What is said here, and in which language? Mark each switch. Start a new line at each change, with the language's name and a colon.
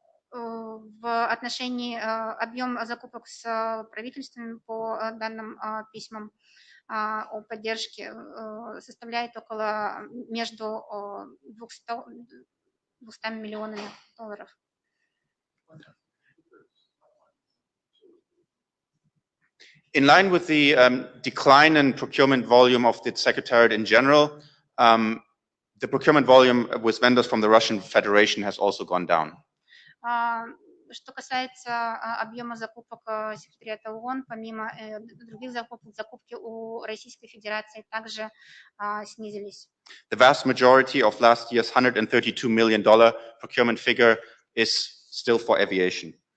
Russian: В отношении объем закупок с правительством по данным письмам о поддержке составляет около между 200 миллионами долларов.
English: In line with the decline in procurement volume of the Secretariat in general, the procurement volume with vendors from the Russian Federation has also gone down.
Russian: Что касается объема закупок секретариата ООН, помимо других закупок, закупки у Российской Федерации также снизились.
English: The vast majority of last year's $132 million procurement figure is still for aviation.